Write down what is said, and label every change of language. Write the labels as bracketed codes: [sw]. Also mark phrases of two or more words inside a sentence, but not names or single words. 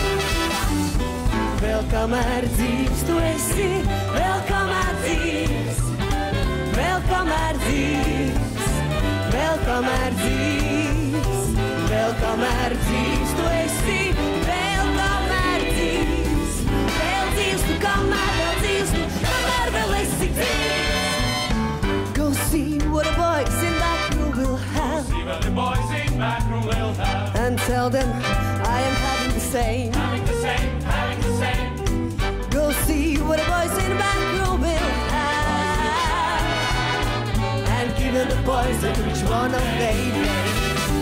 [lv] Vēl kamēr dzīvs tu esi, vēl kamēr dzīvs, vēl kamēr dzīvs, vēl kamēr dzīvs, vēl kamēr dzīvs tu esi, vēl kamēr dzīvs, vēl dzīvs tu, kamēr vēl dzīvs tu, kamēr vēl esi dzīvs. [en] Go see what the boys in back room will have. See what the boys in back room will have. And tell them I am having the same. Having the same, having the same. Go see what the boys in the back room will have. And give them the boys which one of they name.